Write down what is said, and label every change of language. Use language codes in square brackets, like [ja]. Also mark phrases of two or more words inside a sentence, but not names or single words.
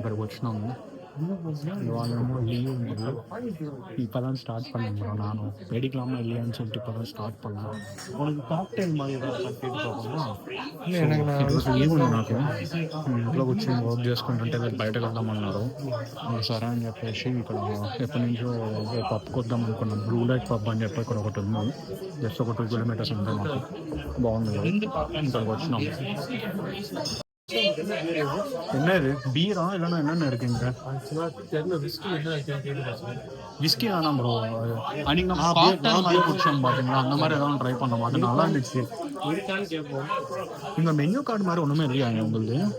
[te] వచ్చినాము. ఇవాళేమో లీవ్ ఉంది. [ta] இப்போதான் ஸ்டார்ட் பண்ணேன் ப்ரோ. நானும் வெடிக்கலாமா இல்லையான்னு சொல்லிட்டு இப்போதான் ஸ்டார்ட் பண்ணேன். உனக்கு காக்டெயில் மாதிரி ஏதாவது கட்டிட்டு போகணுமா? இல்லை எனக்கு [te] ఈరోజు లీవ్ ఉంది నాకు. ఇంట్లో కూర్చొని వర్క్ చేసుకుంటుంటే వీళ్ళు బయటకు వెళ్దామన్నారు. సరే అని చెప్పేసి ఇక్కడ ఎప్పటి నుంచో పబ్కి వద్దాం అనుకున్నాం. బ్లూ లైట్ పబ్ అని చెప్పి ఇక్కడ ఒకటి ఉంది. జస్ట్ ఒక 2 kilometers ఉంటుంది మాకు. బాగుంది కదా, ఇక్కడికి వచ్చినాం. [ta] என்ன இது பீரா இல்லைன்னா என்னென்ன இருக்குங்க? விஸ்கி வேணாம் ப்ரோ. அன்னைக்கு நம்ம காக்டெயில் மாதிரி குடிச்சோம் பார்த்தீங்களா, அந்த மாதிரி ஏதாவது ட்ரை பண்ணோம். அது நல்லா இருந்துச்சு. இந்த மெனு கார்டு மாதிரி ஒன்றுமே இல்லையாங்க உங்களுக்கு?